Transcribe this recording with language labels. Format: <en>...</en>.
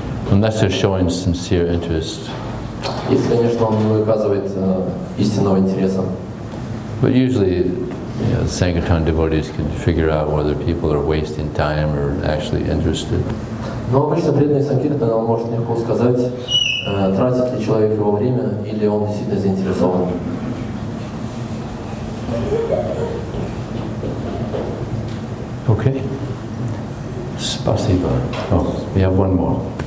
<en>Unless they're showing sincere interest.</en> <ru>Если, конечно, он не выказывает истинного интереса.</ru> <en>But usually, Sankirtan devotees can figure out whether people are wasting time or actually interested.</en> <ru>Но обычно преданный Санкиртана, он может легко сказать, тратит ли человек его время или он действительно заинтересован.</ru> <en>Okay. Spasiba. Oh, we have one more.</en>